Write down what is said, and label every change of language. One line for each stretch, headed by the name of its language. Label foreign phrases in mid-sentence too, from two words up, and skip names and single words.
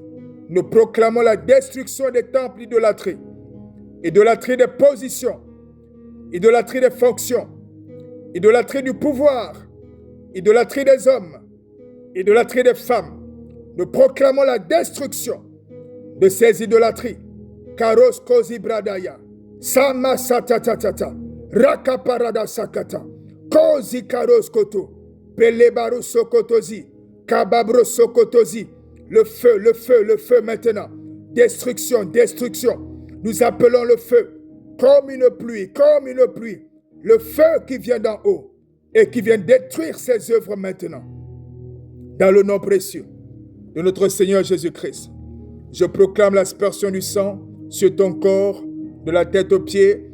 French: Nous proclamons la destruction des temples d'idolâtrie, idolâtrie des positions, idolâtrie des fonctions, idolâtrie du pouvoir, idolâtrie des hommes, idolâtrie des femmes. Nous proclamons la destruction de ces idolâtries. Karos kozi bradaya, sama satatatata, rakaparada sakata, kozi karos koto, pelebaru sokotozi, kababro sokotozi. Le feu, le feu, le feu maintenant. Destruction, destruction. Nous appelons le feu. Comme une pluie, comme une pluie, le feu qui vient d'en haut et qui vient détruire ses œuvres maintenant. Dans le nom précieux de notre Seigneur Jésus-Christ, je proclame l'aspersion du sang sur ton corps, de la tête aux pieds.